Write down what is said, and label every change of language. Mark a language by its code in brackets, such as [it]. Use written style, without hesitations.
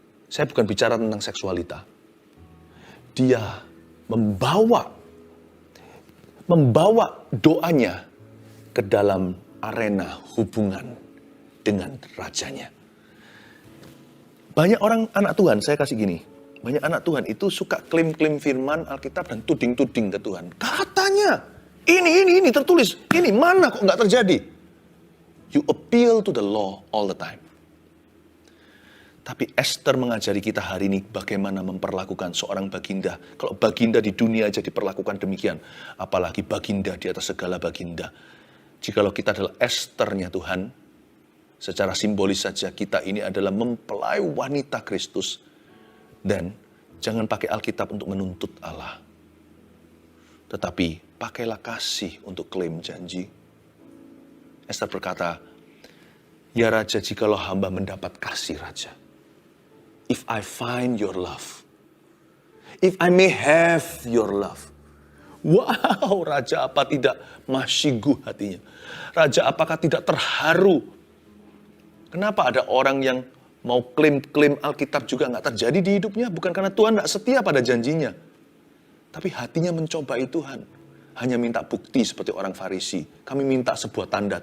[id] Saya bukan bicara tentang seksualita. Dia membawa doanya ke dalam arena hubungan dengan rajanya. Banyak orang anak Tuhan, saya kasih gini. Banyak anak Tuhan itu suka klaim-klaim firman Alkitab dan tuding-tuding ke Tuhan. Katanya, ini tertulis. Ini mana kok nggak terjadi? [en] You appeal to the law all the time. [id] Tapi Ester mengajari kita hari ini bagaimana memperlakukan seorang baginda. Kalau baginda di dunia aja diperlakukan demikian, apalagi baginda di atas segala baginda. Jikalau kita adalah Esternya Tuhan, secara simbolis saja kita ini adalah mempelai wanita Kristus. Dan jangan pakai Alkitab untuk menuntut Allah. Tetapi pakailah kasih untuk klaim janji. Ester berkata, ya Raja, jikalau hamba mendapat kasih Raja. [en] If I find your love. If I may have your love. [id] Wow, raja apa tidak masyiguh hatinya? Raja apakah tidak terharu? Kenapa ada orang yang mau klaim-klaim Alkitab juga nggak terjadi di hidupnya? Bukan karena Tuhan nggak setia pada janjinya. Tapi hatinya mencobai Tuhan. Hanya minta bukti seperti orang Farisi. Kami minta sebuah tanda.